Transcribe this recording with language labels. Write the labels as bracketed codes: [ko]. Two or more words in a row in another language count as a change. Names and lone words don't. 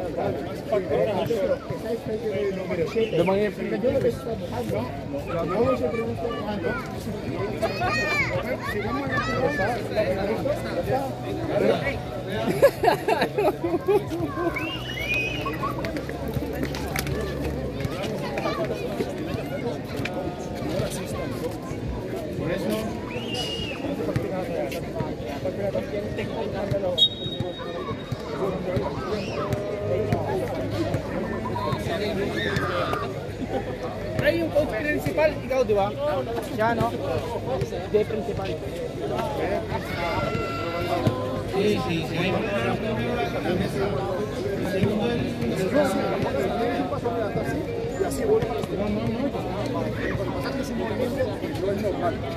[es] Si vamos por eso [tl] Ay, yung coach principal, ikaw, di ba? Siya, no? Hindi, principal. [es] Sí. así sí, vuelve para este. No, no, no. Lo que pasa es que su movimiento no es normal.